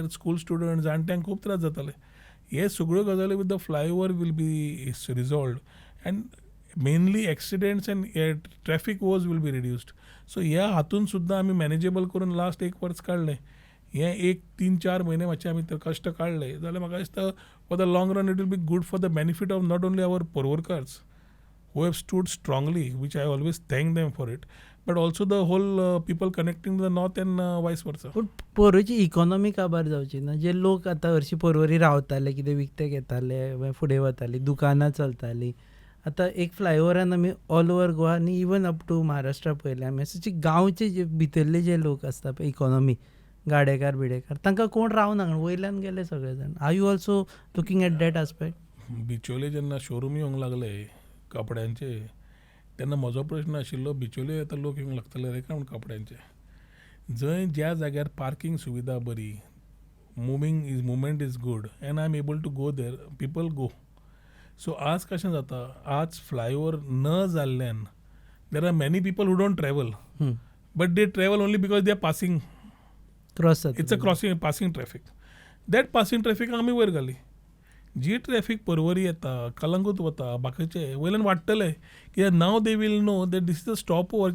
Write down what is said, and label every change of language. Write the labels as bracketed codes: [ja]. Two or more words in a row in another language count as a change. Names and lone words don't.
[en] school student [kok] जाणट्यांक खूब त्रास जाताले. हे सगळ्यो गजाली [en] with the flyover will be resolved and mainly accidents and traffic was will be reduced. [kok] सो ह्या हातून सुद्दां आमी मॅनेजेबल करून लास्ट 1 वर्स काडलें. हे 1-3-4 म्हयने मातशे आमी कश्ट काडले जाल्यार म्हाका दिसता [en] for the long run it will be good for the benefit of not only our Porvorimkars who have stood strongly, which I always thank them for it, but also the whole people connecting to the north and vice versa. [kok] पूण पर्वरीची इकॉनॉमी काबार जावची ना? जे लोक आतां हरशीं पर्वरी रावताले, कितें विकते घेताले, फुडें वतालीं, दुकानां चलतालीं, आतां एक फ्लायओवरान आमी [en] all over Goa [kok] आनी [en] even up to Maharashtra [kok] पळयलें आमी. अशे गांवचे जे भितरले जे लोक आसता पळय इकॉनॉमी, गाडेकार बिडेकार, तांकां कोण रावना, वयल्यान गेले सगळे जाण. [en] Are you also looking at that aspect? [kok] बिचोले जेन्ना शोरूम येवंक लागले कपड्यांचे तेन्ना म्हजो प्रश्न आशिल्लो, बिचोले आतां लोक येवंक लागतले रे काय म्हण कपड्यांचे. जंय ज्या जाग्यार पार्किंग सुविधा बरी, [en] movement is good and I am able to go there, people go. [kok] सो आज कशें जाता, आज फ्लायओवर न जाल्ल्यान [en] there are many people who don't travel, but they travel only because they are passing. cross It's a crossing passing traffic. That passing traffic [kok] आमी वयर घाली. जी ट्रॅफिक पर्वरी येता, कलंगूट वता, बाकीचे वयल्यान वाडटले कित्याक [en] now they will know that this is a stop over.